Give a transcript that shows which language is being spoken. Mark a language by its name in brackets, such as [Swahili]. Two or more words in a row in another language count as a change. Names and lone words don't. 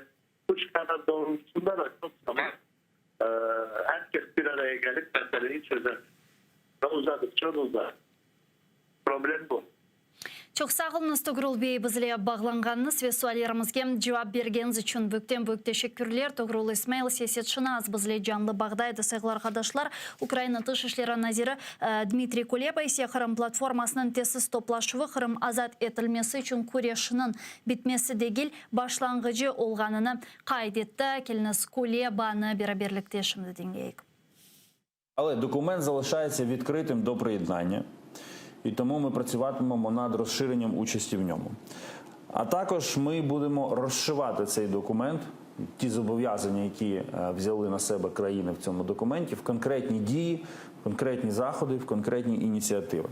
[Turkish] Bu çıkarlar doğrultusunda da çok zaman herkes bir araya gelip meseleyi çözer. Ve uzadıkça da uzar. Problem bu. [Crimean Tatar] Çok sağ olunuz Tuğrul Bey, bizle bağlanğanınız ve suallarımızga cevap bergeniz için büyük teşekkürler. Tuğrul İsmail siyasetçini az bizle canlı bağdaydı. Sevgili arkadaşlar, Ukrayna Dışişleri Naziri Dmitri Kuleba ise Kırım platformasının tesiz toplaşığı Kırım azat etilmesi için kuryaşının bitmesi değil, başlangıcı olğanını kaydetti. Keliniz Kuleba'nı birlikte şimdi dinleyik. [Ukrainian] Але документ залишається відкритим до приєднання. І тому ми працюватимемо над розширенням участі в ньому. А також ми будемо розшивати цей документ, ті зобов'язання, які взяли на себе країни в цьому документі, в конкретні дії, в конкретні заходи, в конкретні ініціативи.